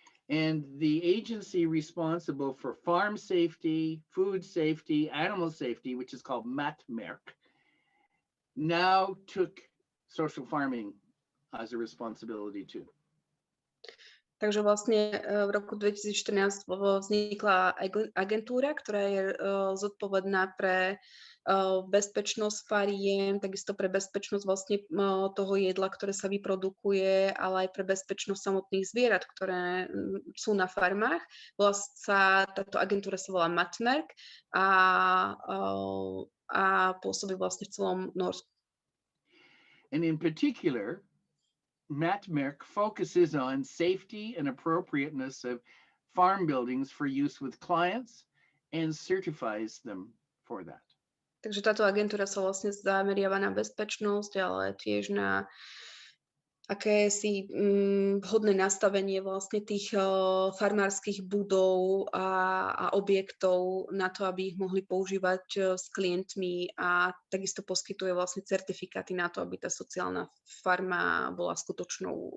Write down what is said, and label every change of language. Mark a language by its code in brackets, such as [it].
[en] And the agency responsible for farm safety, food safety, animal safety, which is called Matmerk, now took social farming as a responsibility too. [sk] Takže vlastne v roku 2014 vznikla agentúra, ktorá je zodpovedná pre bezpečnosť fariem, takisto pre bezpečnosť vlastne toho jedla, ktoré sa vyprodukuje, ale aj pre bezpečnosť samotných zvierat, ktoré sú na farmách. Táto agentúra sa volá Matmerk a pôsobí vlastne v celom Norsku. [en] And in particular, Matmerk focuses on safety and appropriateness of farm buildings for use with clients and certifies them for that. [sk] Takže táto agentúra sa vlastne zameriava na bezpečnosť, ale tiež na akési vhodné nastavenie vlastne tých farmárskych budov a objektov na to, aby ich mohli používať s klientmi a takisto poskytuje vlastne certifikáty na to, aby tá sociálna farma bola skutočnou